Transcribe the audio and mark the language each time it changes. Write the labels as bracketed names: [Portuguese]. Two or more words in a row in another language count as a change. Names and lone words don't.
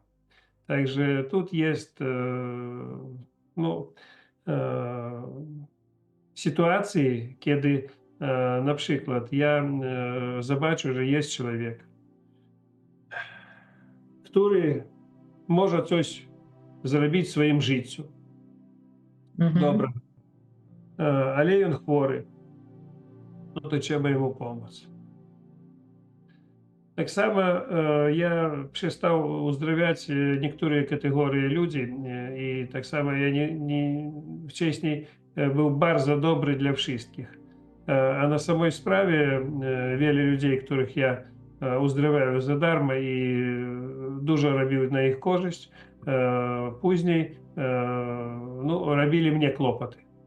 [Polish] Także тут jest sytuacje, kiedy na przykład ja zobaczę, że jest człowiek, który może coś zrobić w swoim życiu. Dobra. [Ukrainian] але він хворий. Ну, то треба йому допомогти. [Polish] Так само я przestał uzdrawiać niektóre kategorie ludzi i tak samo ja wcześniej był bardzo dobry dla wszystkich. A na samej sprawie wiele ludzi, których ja uzdrawiаю za darmo i dużo robił na ich korzyść, później no, robili mnie kłopoty.